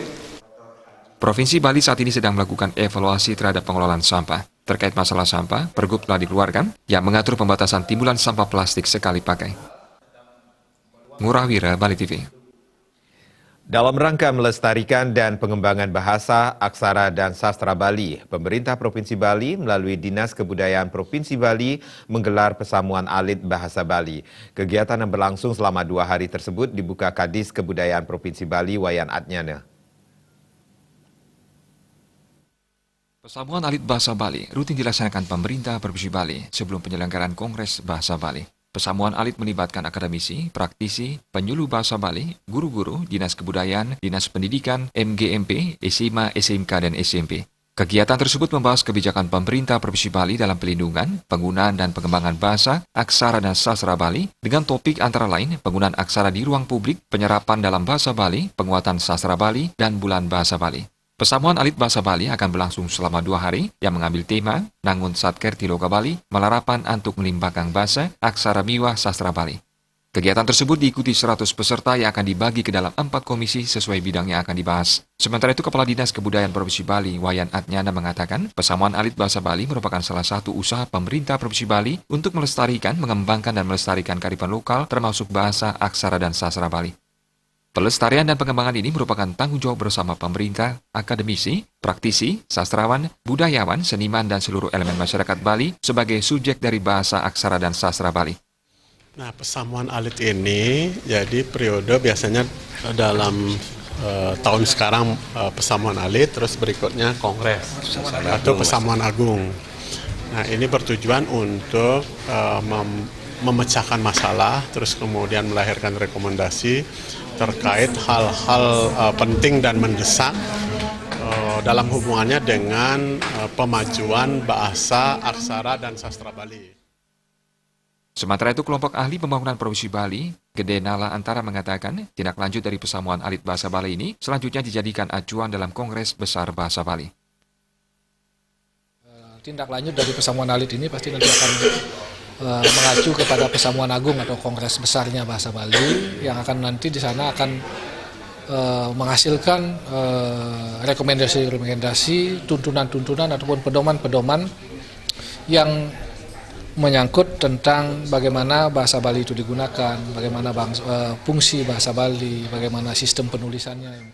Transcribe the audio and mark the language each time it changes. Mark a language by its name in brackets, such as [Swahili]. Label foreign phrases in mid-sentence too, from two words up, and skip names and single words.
[Indonesian] Provinsi Bali saat ini sedang melakukan evaluasi terhadap pengelolaan sampah. Terkait masalah sampah, Pergub telah dikeluarkan yang mengatur pembatasan timbulan sampah plastik sekali pakai. Ngurah Wira, Bali TV. Dalam rangka melestarikan dan pengembangan bahasa, aksara, dan sastra Bali, pemerintah Provinsi Bali melalui Dinas Kebudayaan Provinsi Bali menggelar pesamuan alit bahasa Bali. Kegiatan yang berlangsung selama 2 hari tersebut dibuka Kadis Kebudayaan Provinsi Bali Wayan Adnyana. Pesamuan alit bahasa Bali rutin dilaksanakan pemerintah Provinsi Bali sebelum penyelenggaraan Kongres Bahasa Bali. Pesamuan alit melibatkan akademisi, praktisi, penyuluh bahasa Bali, guru-guru, Dinas Kebudayaan, Dinas Pendidikan, MGMP, SMA, SMK, dan SMP. Kegiatan tersebut membahas kebijakan pemerintah Provinsi Bali dalam pelindungan, penggunaan dan pengembangan bahasa, aksara dan sastra Bali dengan topik antara lain penggunaan aksara di ruang publik, penyerapan dalam bahasa Bali, penguatan sastra Bali, dan bulan bahasa Bali. Pesamuan alit bahasa Bali akan berlangsung selama 2 hari yang mengambil tema [Balinese] Nangun Satkerti Loka Bali, Melarapan Antuk Melimbakang Bahasa, Aksara Miwah Sastra Bali. [Indonesian] Kegiatan tersebut diikuti 100 peserta yang akan dibagi ke dalam 4 komisi sesuai bidang yang akan dibahas. Sementara itu, Kepala Dinas Kebudayaan Provinsi Bali, Wayan Adnyana mengatakan, pesamuan alit bahasa Bali merupakan salah satu usaha pemerintah Provinsi Bali untuk melestarikan, mengembangkan dan melestarikan kearifan lokal termasuk bahasa, aksara, dan sastra Bali. Pelestarian dan pengembangan ini merupakan tanggung jawab bersama pemerintah, akademisi, praktisi, sastrawan, budayawan, seniman, dan seluruh elemen masyarakat Bali sebagai subjek dari bahasa, aksara, dan sastra Bali. Nah, pesamuan alit ini jadi periode biasanya dalam tahun sekarang pesamuan alit, terus berikutnya kongres atau pesamuan agung. Nah, ini bertujuan untuk memecahkan masalah, terus kemudian melahirkan rekomendasi terkait hal-hal penting dan mendesak dalam hubungannya dengan pemajuan bahasa, aksara, dan sastra Bali. Sementara itu, kelompok ahli pembangunan Provinsi Bali, Gede Nala Antara mengatakan, tindak lanjut dari pesamuan alit bahasa Bali ini selanjutnya dijadikan acuan dalam Kongres Besar Bahasa Bali. Tindak lanjut dari pesamuan alit ini pasti nanti akan mengacu kepada pesamuan agung atau kongres besarnya bahasa Bali yang akan nanti di sana akan menghasilkan rekomendasi-rekomendasi, tuntunan-tuntunan ataupun pedoman-pedoman yang menyangkut tentang bagaimana bahasa Bali itu digunakan, bagaimana fungsi bahasa Bali, bagaimana sistem penulisannya.